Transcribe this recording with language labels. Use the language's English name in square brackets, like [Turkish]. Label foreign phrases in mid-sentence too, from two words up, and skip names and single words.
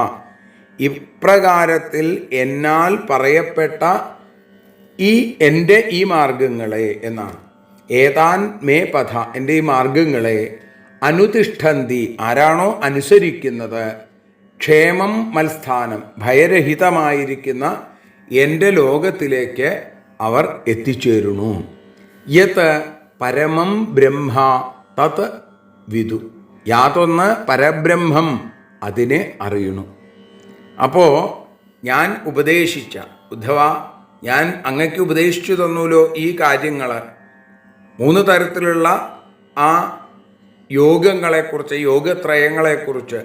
[Malayalam] ഇപ്രകാരത്തിൽ എന്നാൽ പറയപ്പെട്ട എൻ്റെ ഈ മാർഗങ്ങളെ എന്നാണ്. [Sanskrit] ഏതാൻ മേ പഥ, [Malayalam] എൻ്റെ ഈ മാർഗങ്ങളെ അനുതിഷ്ഠന്തി, ആരാണോ അനുസരിക്കുന്നത്, [Sanskrit] ക്ഷേമം മത്സ്ഥാനം, [Malayalam] ഭയരഹിതമായിരിക്കുന്ന എൻ്റെ ലോകത്തിലേക്ക് അവർ എത്തിച്ചേരുന്നു. [Sanskrit] യത് പരമം ബ്രഹ്മ തത് വിദു, [Malayalam] യാതൊന്ന് പരബ്രഹ്മം അതിനെ അറിയണു. അപ്പോൾ ഞാൻ ഉപദേശിച്ച ഉദ്ധവ, ഞാൻ അങ്ങയ്ക്ക് ഉപദേശിച്ചു തന്നൂലോ ഈ കാര്യങ്ങൾ, 3 തരത്തിലുള്ള ആ യോഗങ്ങളെക്കുറിച്ച്, യോഗത്രയങ്ങളെക്കുറിച്ച്.